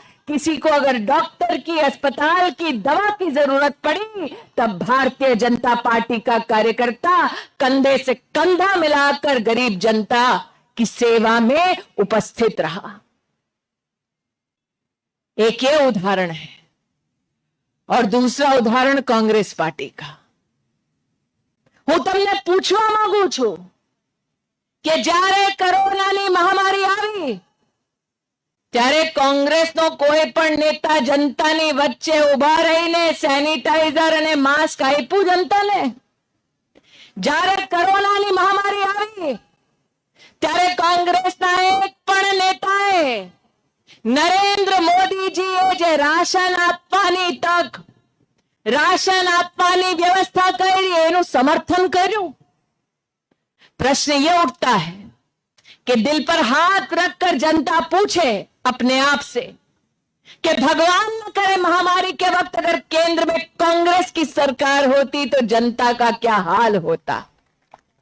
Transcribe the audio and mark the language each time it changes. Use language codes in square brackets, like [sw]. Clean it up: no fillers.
[hi] किसी को अगर डॉक्टर की, अस्पताल की, दवा की जरूरत पड़ी तब भारतीय जनता पार्टी का कार्यकर्ता कंधे से कंधा मिलाकर गरीब जनता की सेवा में उपस्थित रहा। एक ये उदाहरण है और दूसरा उदाहरण कांग्रेस पार्टी का। [gu] હું તમને પૂછવા માંગુ છું કે જ્યારે કોરોનાની મહામારી આવી ત્યારે કોંગ્રેસનો કોઈ પણ નેતા જનતાની વચ્ચે ઉભા રહીને સેનિટાઈઝર અને માસ્ક આપ્યું જનતાને? જ્યારે કોરોનાની મહામારી આવી ત્યારે કોંગ્રેસના એક પણ નેતાએ નરેન્દ્ર મોદીજીએ જે રાશન આપવાની તક, राशन आपवानी व्यवस्था करी एनु समर्थन कर्યું? [hi] प्रश्न ये उठता है कि दिल पर हाथ रखकर जनता पूछे अपने आप से कि भगवान न करे महामारी के वक्त अगर केंद्र में कांग्रेस की सरकार होती तो जनता का क्या हाल होता।